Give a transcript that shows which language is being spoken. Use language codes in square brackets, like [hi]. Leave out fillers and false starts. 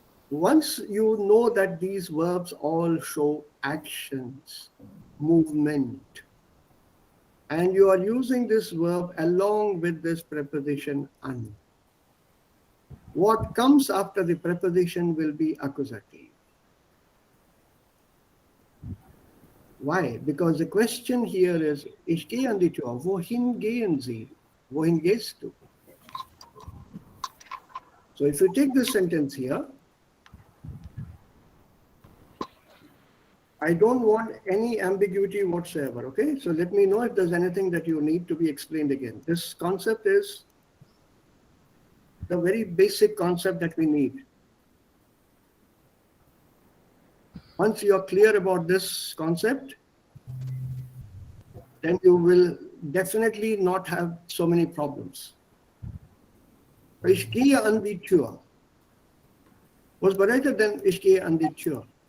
[en] Once you know that these verbs all show actions, movement, and you are using this verb along with this preposition an, what comes after the preposition will be accusative. Why? Because the question here is, [de] ich gehe an die Tür. Wohin gehen Sie? Wohin gehst du? [en] So if you take this sentence here, I don't want any ambiguity whatsoever, okay? So let me know if there's anything that you need to be explained again. This concept is the very basic concept that we need. Once you are clear about this concept, then you will definitely not have so many problems. [de] Ich gehe an die Tür [en] was better than [de] ich gehe an die Tür.